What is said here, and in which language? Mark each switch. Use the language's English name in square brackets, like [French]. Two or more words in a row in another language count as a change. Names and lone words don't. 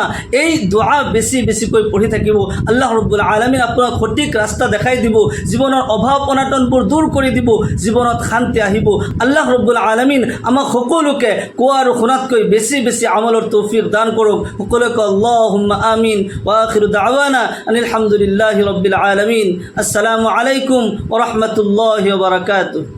[Assamese] এই দুআ বেছি বেছিকৈ পঢ়ি থাকিব। আল্লাহ ৰাব্বুল আলামিন আপোনাক সঠিক ৰাস্তা দেখাই দিব, জীৱনৰ অভাৱ অনাটনবোৰ দূৰ কৰি দিব, জীৱনত শান্তি আহিব। আল্লাহ ৰাব্বুল আলামিন আমাক সকলোকে কোৱা আৰু শুনাতকৈ বেছি বেছি আমলৰ তৌফিক দান কৰক। সকলোকে [Arabic] اللهم آمين وآخر دعوانا أن الحمد لله رب العالمين. السلام عليكم ورحمة الله وبركاته.